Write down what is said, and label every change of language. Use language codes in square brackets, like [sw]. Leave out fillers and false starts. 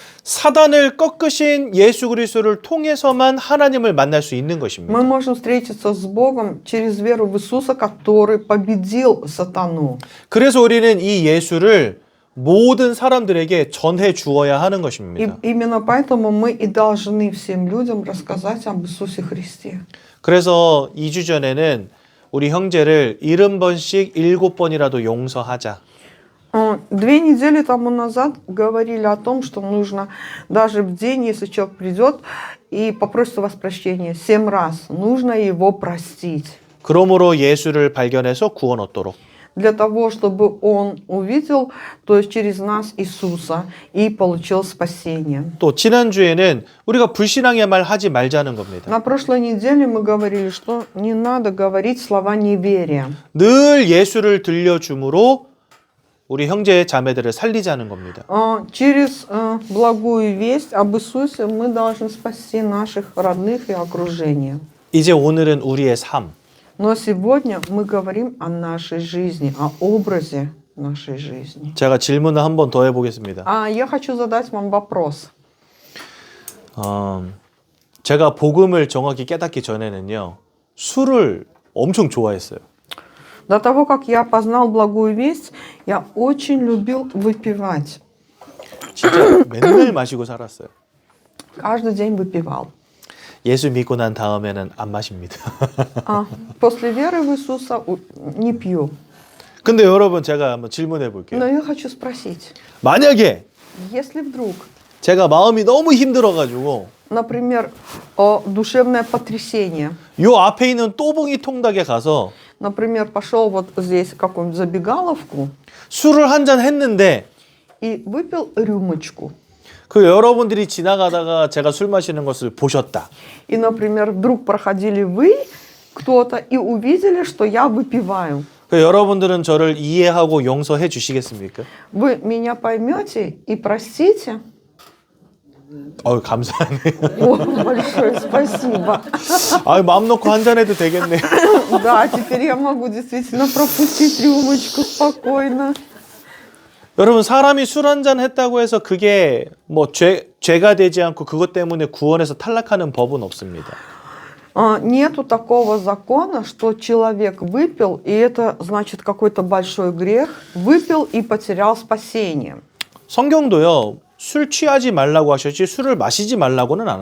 [ko] 사단을 꺾으신 예수 그리스도를 통해서만 하나님을 만날 수 있는 것입니다. [ru] Мы можем встретиться с Богом через веру в Иисуса, который победил сатану. [ko] 그래서 우리는 이 예수를 모든 사람들에게 전해 주어야 하는 [ru] И [ko] 것입니다. [ru] именно поэтому мы и должны всем людям рассказать об Иисусе Христе. [ko] 그래서 2주 전에는 우리 형제를 70번씩 7번이라도 용서하자. [ru] 2 недели тому назад говорили о том, что нужно даже в день, если человек придет и попросит у вас прощения 7 раз, нужно его простить. [ko] 그러므로 예수를 발견해서 구원 얻도록. [ru] Для того, чтобы он увидел, то есть через нас Иисуса, и получил спасение. [ko] 또 지난주에는 우리가 불신앙의 말 하지 말자는 겁니다. [ru] На прошлой неделе мы говорили, что не надо говорить слова неверия. [ko] 늘 예수를 들려줌으로 우리 형제 자매들을 살리자는 겁니다. [ru] Через благую весть об Иисусе мы должны спасти наших родных и окружение. [ko] 이제 오늘은 우리의 삶. [ru] Но сегодня мы говорим о нашей жизни, о образе нашей жизни. [ko] 제가 질문을 한 번 더 해보겠습니다. [ru] Я хочу задать вам вопрос. [ko] 제가 복음을 정확히 깨닫기 전에는요, 술을 엄청 좋아했어요. [ru] До того, как я познал благую весть, я очень любил выпивать. [ko] 진짜 맨날 마시고 살았어요. [ru] Каждый день выпивал. [ko] 예수 믿고 난 다음에는 안 마십니다. [ru] После веры в Иисуса не пью. [ko] 근데 여러분 제가 한번 질문해 볼게요. [ru] Но я хочу спросить, [ko] 만약에 [ru] если вдруг, [ko] 제가 마음이 너무 힘들어가지고 [ru] например, душевное потрясение, [ko] 요 앞에 있는 또봉이 통닭에 가서 [ru] например, пошел вот здесь в какую-нибудь забегаловку [ko] 술을 한 잔 했는데 [ru] и выпил рюмочку. [ko] 그 여러분들이 지나가다가 제가 술 마시는 것을 보셨다. [ru] И, например, вдруг проходили вы, кто-то, и увидели, что я выпиваю. [ko] 그 여러분들은 저를 이해하고 용서해 주시겠습니까? [ru] Вы меня поймете и простите? [ko] 감사하네요. [ru] Большое спасибо. [ko] 마음 놓고 한 잔 해도 되겠네. [ru] Да, теперь я могу действительно пропустить рюмочку спокойно. [ko] 여러분 사람이 술 한 잔 했다고 해서 그게 뭐 죄가 되지 않고 그것 때문에 구원에서 탈락하는 법은 없습니다. [ru] Нету такого закона, что человек выпил, и это значит какой-то большой грех, выпил и потерял спасение. [ko] 성경도요. 술 취하지 말라고 하셨지 술을 마시지 말라고는 안